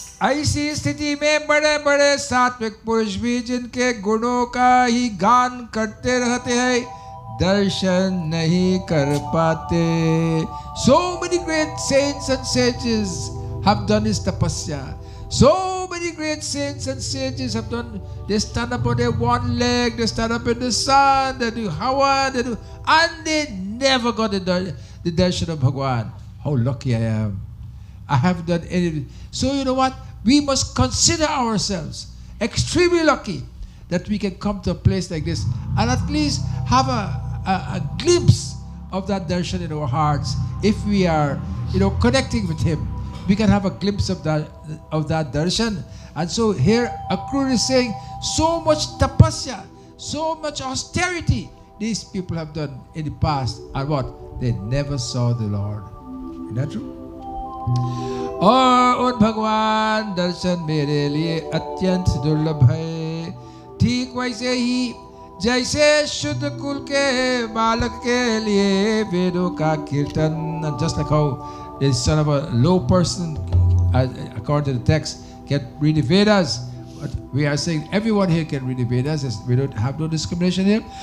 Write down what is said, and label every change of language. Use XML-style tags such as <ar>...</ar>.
<hi>ऐसी स्थिति में बड़े बड़े सात्विक पुरुष भी जिनके गुणों का ही गान करते रहते हैं, दर्शन नहीं कर पाते.</hi> <en>So many great saints and sages have done this tapasya. So many great saints and sages have done. They stand up on their one leg, they stand up in the sun, they do hawa, and they never got the darshan of Bhagwan. How lucky I am. I haven't done anything. So you know what? We must consider ourselves extremely lucky that we can come to a place like this and at least have a glimpse of that darshan in our hearts. If we are, connecting with him, we can have a glimpse of that darshan. And so here Akrura is saying, so much tapasya, so much austerity these people have done in the past, and what? They never saw the Lord. Isn't that true?</en> <hi>और उन भगवान दर्शन मेरे लिए अत्यंत दुर्लभ है. ठीक वैसे ही जैसे शुद्ध कुल के बालक के लिए वेदों का कीर्तन,</hi> <en>just like how the son of a low person, according to the text, can read the Vedas. But we are saying everyone here can read the Vedas. We don't have no discrimination here.</en>